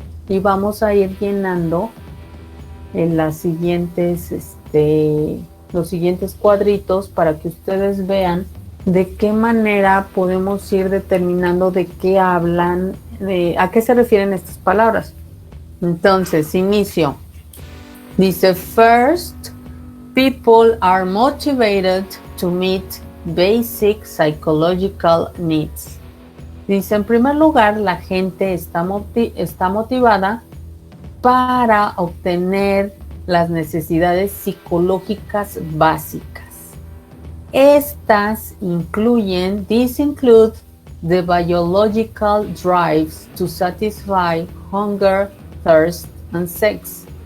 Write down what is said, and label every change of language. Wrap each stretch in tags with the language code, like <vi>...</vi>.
<es>Y vamos a ir llenando en las siguientes, los siguientes cuadritos para que ustedes vean de qué manera podemos ir determinando de qué hablan, a qué se refieren estas palabras. Entonces, inicio.</es> <en>Dice, first, people are motivated to meet basic psychological needs.</en> <es>Dice, en primer lugar, la gente está motivada para obtener las necesidades psicológicas básicas. Estas incluyen,</es> <en>these include the biological drives to satisfy hunger, thirst, and sex.</en>